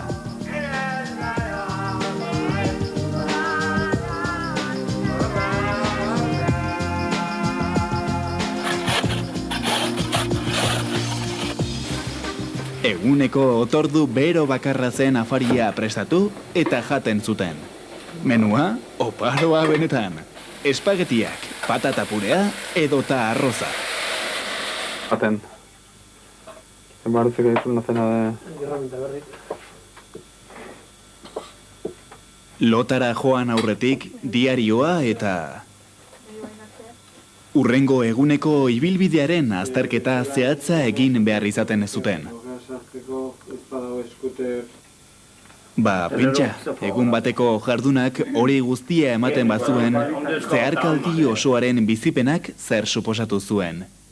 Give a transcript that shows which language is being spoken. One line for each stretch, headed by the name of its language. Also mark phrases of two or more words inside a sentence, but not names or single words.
Basque: Eguneko otordu bero bakarra zen afaria prestatu eta jaten zuten. Menua, oparoa benetan. Espagetiak, patata purea edota arroza. Jaten.
Spanish: Parece que es una cena de...
Basque: Lotara joan aurretik diarioa eta... Urrengo eguneko ibilbidearen azterketa zehatza egin behar izaten zuten. Ba, pentsa, egun bateko jardunak hori guztia ematen bazuen, zeharkaldi osoaren bizipenak zer suposatu zuen.